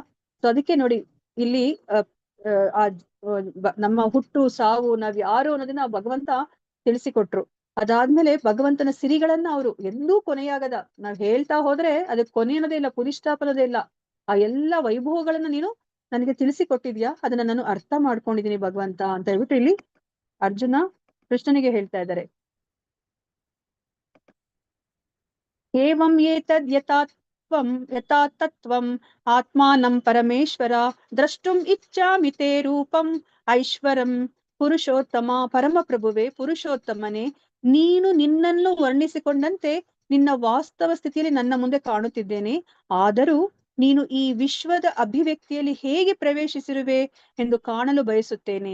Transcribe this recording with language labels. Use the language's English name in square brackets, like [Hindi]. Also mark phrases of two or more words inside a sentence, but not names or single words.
[Kannada] ಸೊ ಅದಕ್ಕೆ ನೋಡಿ ಇಲ್ಲಿ ನಮ್ಮ ಹುಟ್ಟು ಸಾವು ನಾವ್ ಯಾರು ಅನ್ನೋದನ್ನ ಭಗವಂತ ತಿಳಿಸಿಕೊಟ್ರು ಅದಾದ್ಮೇಲೆ ಭಗವಂತನ ಸಿರಿಗಳನ್ನ ಅವರು ಎಂದೂ ಕೊನೆಯಾಗದ, ನಾವ್ ಹೇಳ್ತಾ ಹೋದ್ರೆ ಅದಕ್ಕೆ ಕೊನೆಯನ್ನೋದೇ ಇಲ್ಲ, ಪುರಿಷ್ಠಾಪನದೇ ಇಲ್ಲ. ಆ ಎಲ್ಲ ವೈಭವಗಳನ್ನ ನೀನು ನನಗೆ ತಿಳಿಸಿಕೊಟ್ಟಿದ್ಯಾ, ಅದನ್ನ ನಾನು ಅರ್ಥ ಮಾಡ್ಕೊಂಡಿದೀನಿ ಭಗವಂತ ಅಂತ ಹೇಳ್ಬಿಟ್ಟು ಇಲ್ಲಿ ಅರ್ಜುನ ಕೃಷ್ಣನಿಗೆ ಹೇಳ್ತಾ ಇದ್ದಾರೆ. [Sanskrit] ಏವಂ ಏತದ್ ಯಥಾ ತತ್ವಂ ಆತ್ಮಾನಂ ಪರಮೇಶ್ವರ ದ್ರಷ್ಟುಂ ಇಚ್ಛಾಮಿ ತೇ ರೂಪಂ ಐಶ್ವರಂ ಪುರುಷೋತ್ತಮ. [Kannada] ಪರಮಪ್ರಭುವೆ, ಪುರುಷೋತ್ತಮನೇ, ನೀನು ನಿನ್ನನ್ನು ವರ್ಣಿಸಿಕೊಂಡಂತೆ ನಿನ್ನ ವಾಸ್ತವ ಸ್ಥಿತಿಯಲ್ಲಿ ನನ್ನ ಮುಂದೆ ಕಾಣುತ್ತಿದ್ದೇನೆ. ಆದರೂ ನೀನು ಈ ವಿಶ್ವದ ಅಭಿವ್ಯಕ್ತಿಯಲ್ಲಿ ಹೇಗೆ ಪ್ರವೇಶಿಸಿರುವೆ ಎಂದು ಕಾಣಲು ಬಯಸುತ್ತೇನೆ.